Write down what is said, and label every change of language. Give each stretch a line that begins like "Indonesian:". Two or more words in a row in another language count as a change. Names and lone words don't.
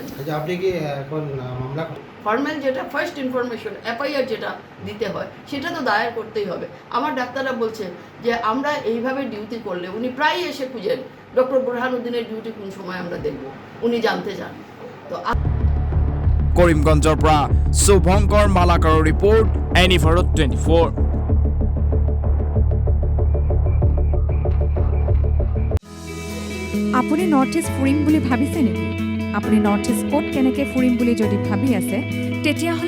Bangla: আপনি কি এখন মামলা ফর্মাল যেটা
English: first information
Bangla: এফআইআর যেটা দিতে হয় সেটা তো দায়ের করতেই হবে আমার ডাক্তাররা বলছে যে আমরা এইভাবে ডিউটি করলে উনি প্রায় এসে খুঁজেন ডক্টর বুরহান উদ্দিনের ডিউটি কোন সময় আমরা দেখব উনি জানতে চান তো
Assamese: কৰিমগঞ্জৰ পৰা শুভঙ্কৰ মালাকাৰৰ ৰিপৰ্ট এনিভাৰত 24 আপুনি নৰ্থ ইষ্ট ফুৰিম বুলি ভাবিছে নেকি আপুনি নৰ্থ ইষ্ট ক'ত কেনেকৈ ফুৰিম বুলি যদি ভাবি আছে তেতিয়াহ'লে